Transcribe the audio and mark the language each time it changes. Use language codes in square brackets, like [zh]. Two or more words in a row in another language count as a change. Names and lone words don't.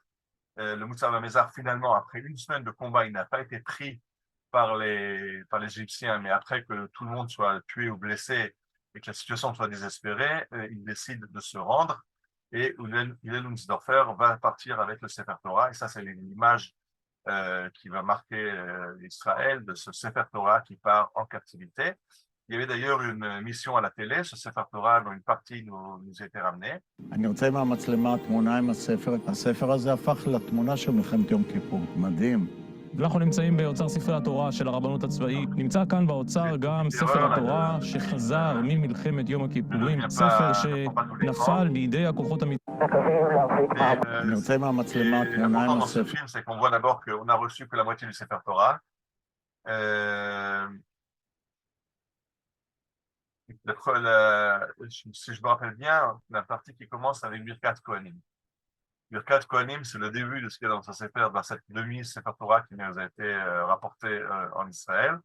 [fr] Le Moussava Mézar, finalement, après une semaine de combat, il n'a pas été pris par les Égyptiens, mais après que tout le monde soit tué ou blessé et que la situation soit désespérée, il décide de se rendre. Et Hillel Unsdorfer va partir avec le Sefer Torah. Et ça, c'est l'image qui va marquer Israël, de ce Sefer Torah qui part en captivité. Il y avait d'ailleurs une émission à la télé, ce Sefer Torah, dont une partie nous était ramenée. [he] אני רוצה מהמצלמה תמונה עם הספר. הספר הזה הפך לתמונה של מלחמת יום כיפור. מדהים. אנחנו נמצאים באוצר ספרי התורה של הרבנות הצבאית. נמצא כאן באוצר גם ספר התורה שחזר ממלחמת יום הכיפורים, ספר שנפל בידי הכוחות אני רוצה מהמצלמה תמונה עם הספר. [fr] C'est qu'on voit d'abord qu'on a reçu que la moitié du Sefer Torah. Si je me rappelle bien, la partie qui commence avec Birkat Kohanim. Birkat Kohanim, c'est le début de ce qu'il y a dans ce Sefer, dans cette demi-Sefer Torah qui nous a été rapportée en Israël.